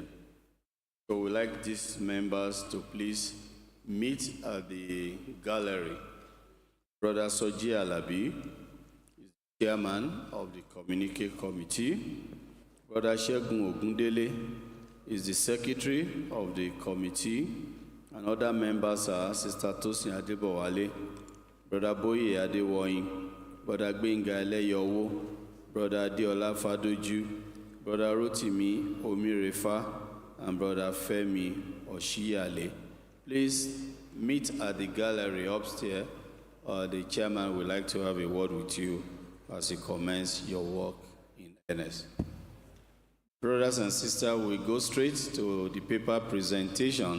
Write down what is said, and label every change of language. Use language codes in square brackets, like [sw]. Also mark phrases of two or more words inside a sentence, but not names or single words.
[en] So we'd like these members to please meet at the gallery. Brother Soji Alabi is chairman of the communique committee. Brother Shegun Ogundele is the secretary of the committee. And other members are Sister Tosin Adebowale, Brother Boye Adewoyin, Brother Gbenga Eleyowo, Brother Adeola Fadoju, Brother Rotimi Omirefa, and Brother Femi Oshiyale. Please meet at the gallery upstairs. The chairman would like to have a word with you as you commence your work in earnest. Brothers and sisters, we go straight to the paper presentation.